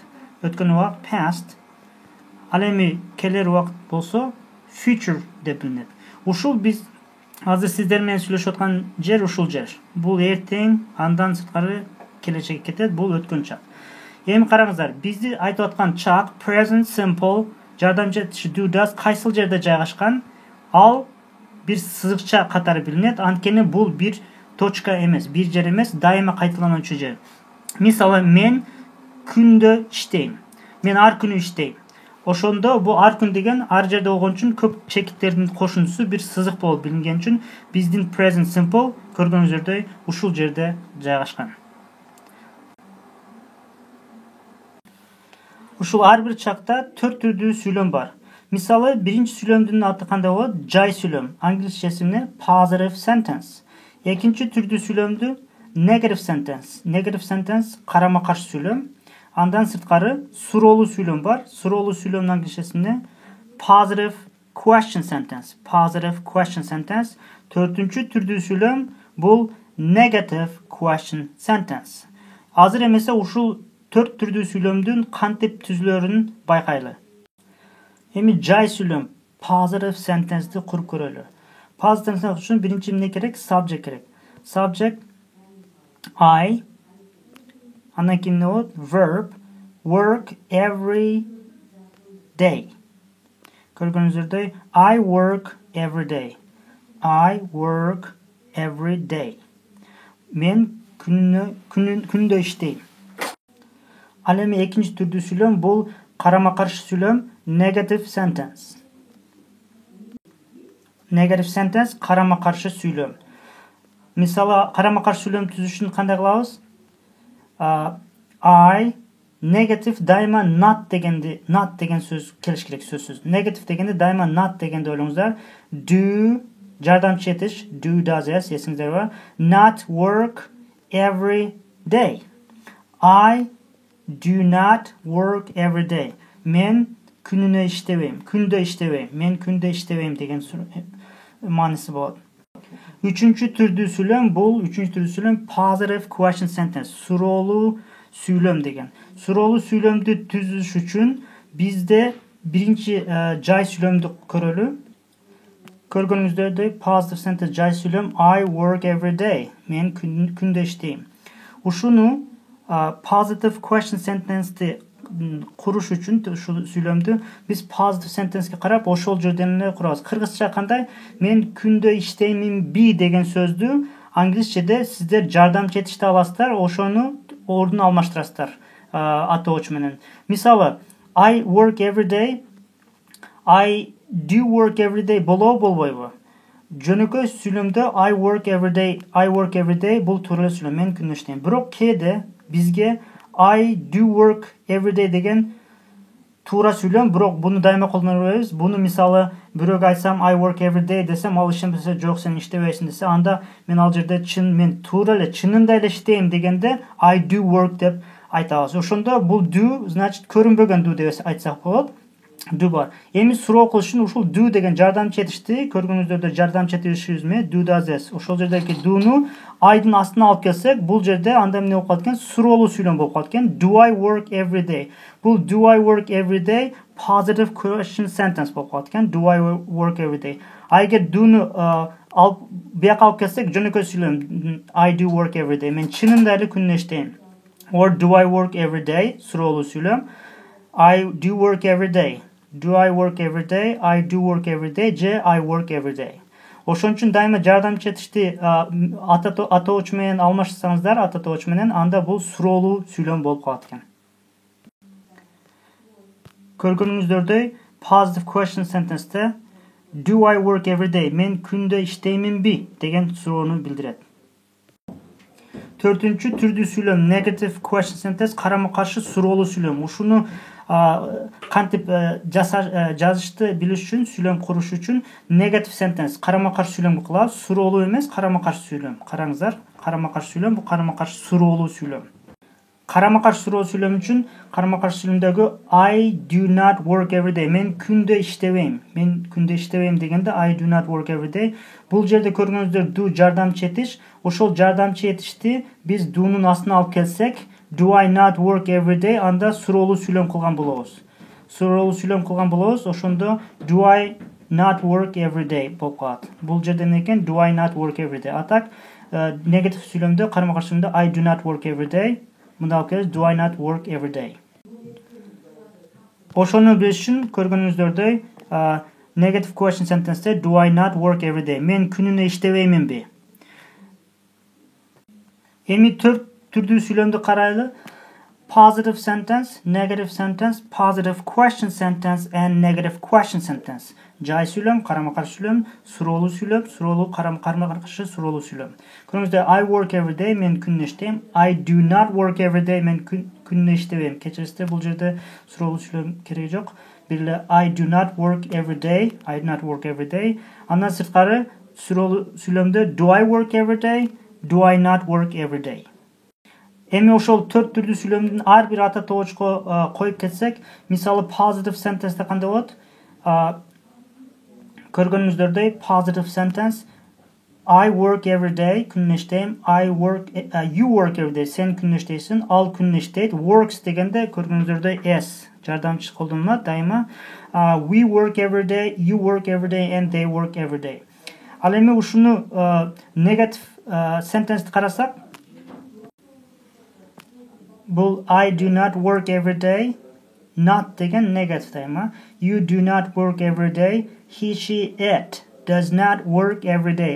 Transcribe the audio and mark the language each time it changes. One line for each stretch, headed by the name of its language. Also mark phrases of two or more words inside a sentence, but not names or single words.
Kyrgyz: Өткөн убакыт past. Ал эми келер убакыт болсо future деп билинет. Ушул биз азыр сиздер менен сүйлөшүп аткан жер ушул жер. Бул эртең, андан сырткары келечекке кетет, бул өткөн чак. Эми караңыздар, бизди айтып аткан чак
English: present simple
Kyrgyz: жардамчы этиши
English: do does
Kyrgyz: кайсыл жерде жайгашкан? Ал бир сызыкча катары билинет. Анткени бул бир точка эмес, бир жер эмес, дайыма кайталануучу жер. Мисалы, мен күндө иштейм. Мен ар күнү иштейм. Ошондо бул ар күн деген ар жерде болгон үчүн көп чекиттердин кошундусу бир сызык болуп билинген үчүн биздин
English: present simple
Kyrgyz: көргөнүңүздөрдөй ушул жерде жайгашкан. Ушул ар бир чакта 4 түрдүү сүйлөм бар. Мисалы, биринчи сүйлөмдүн аты кандай болот? Жай сүйлөм. Англисчеси эмне?
English: Positive sentence.
Kyrgyz: Экинчи түрдүү сүйлөмдү
English: negative sentence. Negative sentence
Kyrgyz: карама каршы сүйлөм. Андан сырткары суроолуу сүйлөм бар. Суроолуу сүйлөмдүн англисчеси эмне?
English: Positive question sentence. Positive question sentence.
Kyrgyz: Төртүнчү түрдүү сүйлөм бул
English: negative question sentence.
Kyrgyz: Азыр эмесе ушул 4 түрдүү сүйлөмдүн кантип түзүлөрүн байкайлы. Эми жай сүйлөм
English: positive sentence'ди
Kyrgyz: куруп көрөлү.
English: Positive sentence
Kyrgyz: үчүн биринчи эмне керек? Subject керек. Subject I, андан кийин эмне болот?
English: Verb work every day. Көргөнүңүздөрдөй I work every day. I work every day.
Kyrgyz: Мен күндө иштейм. Ал эми экинчи түрдүү сүйлөм бул карама каршы сүйлөм
English: negative sentence. Negative sentence
Kyrgyz: карама каршы сүйлөм. Мисалы, карама каршы сүйлөм түзүш үчүн кандай кылабыз? I negative дайыма not деген сөз келиш керек, сөзсүз. Negative дегенде дайыма not дегенди ойлоңуздар. Do жардамчы этиш
English: do does is
Kyrgyz: эсиңизде бар.
English: Not work every day. I do not work every day.
Kyrgyz: Мен күнүнө иштебейм, күндө иштебейм. Мен күндө иштебейм деген мааниси болот. Үчүнчү түрдүү сүйлөм бул
English: positive question sentence.
Kyrgyz: Суроолуу сүйлөм деген. Суроолуу сүйлөмдү түзүш үчүн бизде биринчи жай сүйлөмдү көрөлү.
English: Көргөнүңүздөрдөй positive sentence
Kyrgyz: жай сүйлөм
English: I work every day.
Kyrgyz: Мен күндө иштейм. Ушуну
English: positive question sentence'ти
Kyrgyz: куруш үчүн ушул сүйлөмдү биз
English: positive sentence'ке
Kyrgyz: карап ошол жерден эмне курабыз? Кыргызча кандай? Мен күндө иштейминби деген сөздү англисчеде сиздер жардамчы этишти аласыздар, ошону ордун алмаштырасыздар атоочу менен. Мисалы,
English: I work every day. I do work every day болбойбу?
Kyrgyz: Жөнөкөй сүйлөмдө
English: I work every day
Kyrgyz: бул туура эле сүйлөм. Мен күндө иштейм. Бирок кээде бизге
English: I do work every day
Kyrgyz: деген тура сүйлөм, бирок буну дайыма колдоно беребиз. Буну мисалы бирөөгө айтсам
English: I work every day
Kyrgyz: десем, ал ишенбесе жок сен иштебейсиң десе, анда мен ал жерде мен туура эле чынында эле иштейм дегенде
English: I do work
Kyrgyz: деп айтабыз. Ошондо бул do значит көрүнбөгөн do деп айтсак болот. Do бар. Эми суроо кылыш үчүн ушул do деген жардамчы этишти. Көргөнүңүздөрдө жардамчы этишибизме?
English: Do does this.
Kyrgyz: Ошол жердеги do'ну I'дын астына алып келсек, бул жерде анда эмне болуп калат экен? Суроолуу сүйлөм болуп калат экен.
English: Do I work every day? Бул do I work every day positive question sentence болуп калат экен. Do I work every day?
Kyrgyz: Айгер do'ну бияка алып келсек, жөнөкөй сүйлөм
English: I do work every day.
Kyrgyz: Мен чынында эле күнүнө иштейм.
English: Or do I work every day?
Kyrgyz: Суроолуу сүйлөм.
English: I do work every day. Do I work every day? I do work every day. Je I work every day.
Kyrgyz: Ошон үчүн дайыма жардамчы этишти атоочу менен алмашсаңыздар, атоочу менен, анда бул суроолуу сүйлөм болуп калат экен.
English: Көргөнүңүздөрдөй positive question sentence'те do I work every day?
Kyrgyz: Мен күндө иштейминби деген суроону билдирет. Төртүнчү түрдүү сүйлөм
English: negative question sentence,
Kyrgyz: карама-каршы суроолуу сүйлөм. Ушуну кантип жазышты билиш үчүн, сүйлөм куруш үчүн
English: negative sentence,
Kyrgyz: карама-каршы сүйлөм кылабыз. Суроолуу эмес, карама-каршы сүйлөм. Караңыздар, карама-каршы сүйлөм, бул карама-каршы суроолуу сүйлөм. Карама-каршы суроолуу сүйлөм үчүн карама-каршы сүйлөмдөгү
English: I do not work every day.
Kyrgyz: Мен күндө иштебейм. Мен күндө иштебейм дегенде
English: I do not work every day.
Kyrgyz: Бул жерде көргөнүңүздөр do жардамчы этиш. Ошол жардамчы этишти биз do'нун астына алып келсек,
English: do I not work every day?
Kyrgyz: Анда суроолуу сүйлөм кылган болобуз. Суроолуу сүйлөм кылган болобуз.
English: Ошондо do I not work every day
Kyrgyz: болуп калат. Бул жерде эмне экен?
English: Do I not work every day.
Kyrgyz: Атак негатив сүйлөмдө, карама-каршы сүйлөмдө
English: I do not work every day.
Kyrgyz: Мында алып келебиз
English: do I not work every day.
Kyrgyz: Ошону билиш үчүн көргөнүңүздөрдөй
English: negative question sentence'те do I not work every day?
Kyrgyz: Мен күнүнө иштебейминби? Эми төрт түрдүү сүйлөмдү карайлы.
English: Positive sentence, negative sentence, positive question sentence and negative question sentence.
Kyrgyz: Жай сүйлөм, карама-каршы сүйлөм, суроолуу сүйлөм, суроолуу карама-каршы суроолуу сүйлөм.
English: Көрүңүздөр I work every day,
Kyrgyz: мен күнүнө иштейм.
English: I do not work every day,
Kyrgyz: мен күнүнө иштебейм. Кечирисиздер, бул жерде суроолуу сүйлөм кереги жок.
English: Бирде I do not work every day, I do not work every day.
Kyrgyz: Андан сырткары суроолуу сүйлөмдө
English: do I work every day, do I not work every day.
Kyrgyz: Эми ошол төрт түрдүү сүйлөмдүн ар бир ата тоочко коюп кетсек, мисалы
English: positive sentence'те
Kyrgyz: кандай болот?
English: Көргөнүңүздөрдөй positive sentence I work every day,
Kyrgyz: күнүнө иштейм.
English: You work every day,
Kyrgyz: сен күнүнө иштейсиң. Ал күнүнө иштейт. Works дегенде көргөнүңүздөрдөй s жардамчы колдонулат дайыма.
English: We work every day, you work every day and they work every day.
Kyrgyz: Ал эми ушуну
English: negative sentence'ти
Kyrgyz: карасак, бул
English: I do not work every day, not деген negative дайыма. You do not work every day, he, she, it does not work every day.